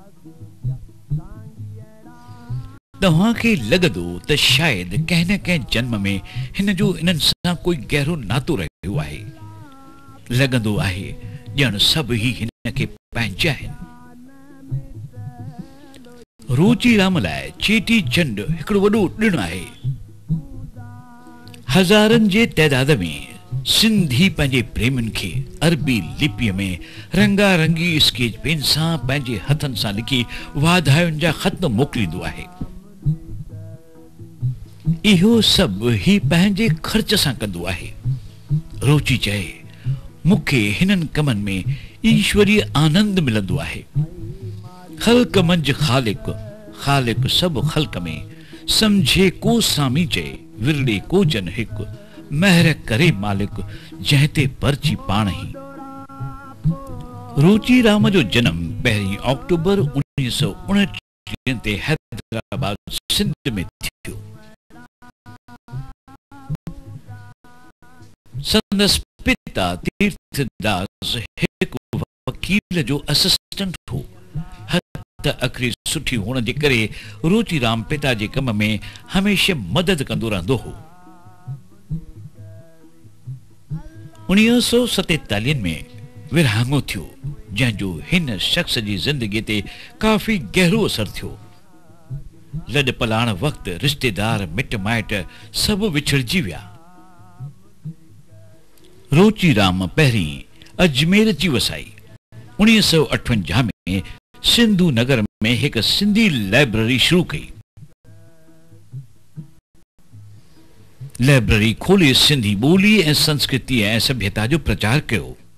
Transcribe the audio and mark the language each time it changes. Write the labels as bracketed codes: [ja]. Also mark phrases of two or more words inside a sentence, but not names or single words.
[sd] तव्हांखे लॻंदो त शायदि कंहिं न कंहिं जन्म में हिन जो इन्हनि सां कोई गहरो नातो रहियो आहे। लॻंदो आहे ॼण सभु ई हिन खे पंहिंजा आहिनि। रुचि राम लाइ चेटी चंड हिकिड़ो वॾो ॾिणु आहे। हज़ारनि जे तइदाद में सिंधी पंहिंजे प्रेमियुनि खे अरबी लिपीअ में रंगारंगी स्केच पेन सां पंहिंजे हथनि सां लिखी वाधायुनि जा ख़त मोकिलींदो आहे। इहो सभु ही पंहिंजे ख़र्च सां कंदो आहे। रुचि चए, मूंखे हिननि कमनि में ईश्वरीय आनंद मिलंदो आहे। ख़ल्क़ मंझि ख़ालिक़ सभु ख़ल्क़ में सम्झे को सामी चए, विरड़े को जन हिकु, महर करे मालिक जंहिं पर्ची पाण ई। रुचि राम जो जन्म 1 अक्टूबर 1929 ते हैदराबाद सिंध में थियो। संदसि पिता तीर्थदास हिकु वकील जो असिस्टेंट हो। हथ अखरी सुठी हुअण जे करे रुचि राम पिता जे कम में हमेशा मदद कंदो रहंदो हो। 1947 में विरहाङो थियो, जंहिंजो हिन शख्स जी ज़िंदगी ते काफ़ी गहरो असर थियो। लॾ पलाण वक़्त रिश्तेदार मिट माइट सभु विछड़जी विया। रुचि राम पहिरीं अजमेर अची वसाई। 1958 में सिंधु नगर में हिकु सिंधी लाइब्रेरी शुरू कई। लाइब्रेरी खोले सिंधी ॿोली ऐं संस्कृति ऐं सभ्यता जो प्रचार कयो।